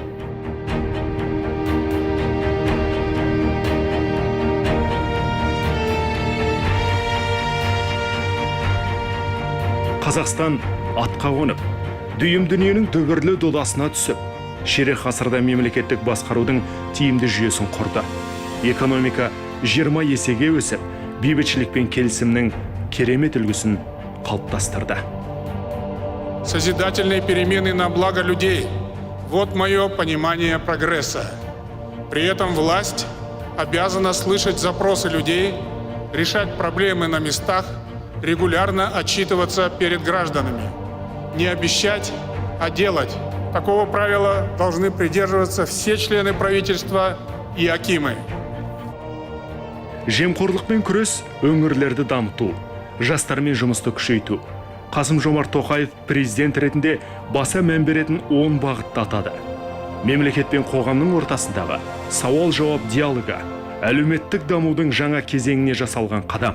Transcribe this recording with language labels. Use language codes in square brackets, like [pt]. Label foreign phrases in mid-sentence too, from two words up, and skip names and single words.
[kk] Қазақстан атқа қонып, дүйім дүниенің дүбірлі додасына түсіп, ширек ғасырда мемлекеттік басқарудың тиімді жүйесін құрды. Экономика 20 есеге өсіп, бейбітшілік пен келісімнің керемет үлгісін қалыптастырды. [ru] Созидательные перемены на благо людей – вот мое понимание прогресса. При этом власть обязана слышать запросы людей, решать проблемы на местах, регулярно отчитываться перед гражданами. Не обещать, а делать. Такого правила должны придерживаться все члены правительства и акимы. [kk] Жемқорлықпен күрес өңірлерді дамыту, жастармен жұмысты күшейту. Қасым-Жомарт Тоқаев президент ретінде баса мән беретін 10 бағытты атады. Мемлекет пен қоғамның ортасындағы сауал-жауап диалогы, әлеуметтік дамудың жаңа кезеңіне жасалған қадам.